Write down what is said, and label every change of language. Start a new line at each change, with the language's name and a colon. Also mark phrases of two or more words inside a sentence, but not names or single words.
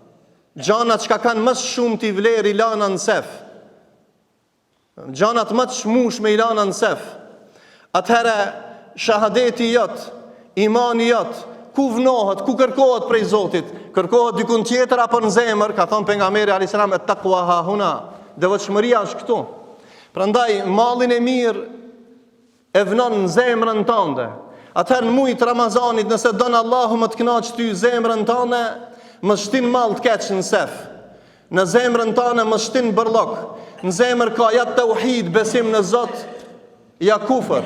Albanian: Gjanat që ka kanë mësë shumë t'i vlerë i lana në sef. gjanat më të shmush me ilana në sef, atëherë shahadeti jot, imani jot, ku vnohet, ku kërkohet prej Zotit? Kërkohet dikun tjetër apo në zemër? Ka thonë pejgamberi
Arabic: alayhis salam, at-taqwa ha huna,
Albanian: devotshmëria është këtu. Prandaj mallin e mirë e vnon në zemrën tënde. Atëherë në muajin e Ramazanit, nëse don Allahu më të kënaq ty zemrën tënde, më shtin mall të keq në sef. Në zemrën tënde më shtin bërllok. Në zemër ka ja tauhid, besim në Zot, ja kufër.